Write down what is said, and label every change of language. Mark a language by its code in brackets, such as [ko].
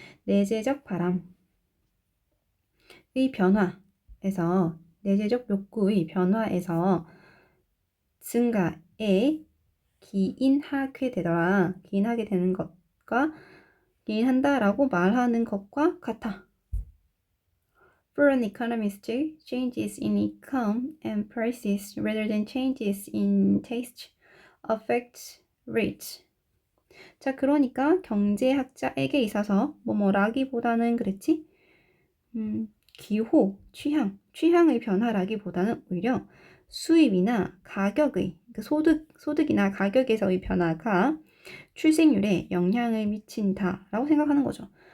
[ko] 내재적 바람의 변화에서, 내재적 욕구의 변화에서 증가에 기인하게 되더라. 기인하게 되는 것과 기인한다라고 말하는 것과 같아. [en] For an economist, changes in income and prices rather than changes in taste affect rate. [ko] 자, 그러니까 경제학자에게 있어서 뭐뭐라기보다는 그랬지? 기호, 취향의 변화라기보다는 오히려 수입이나 가격의, 소득이나 가격에서의 변화가 출생률에 영향을 미친다라고 생각하는 거죠.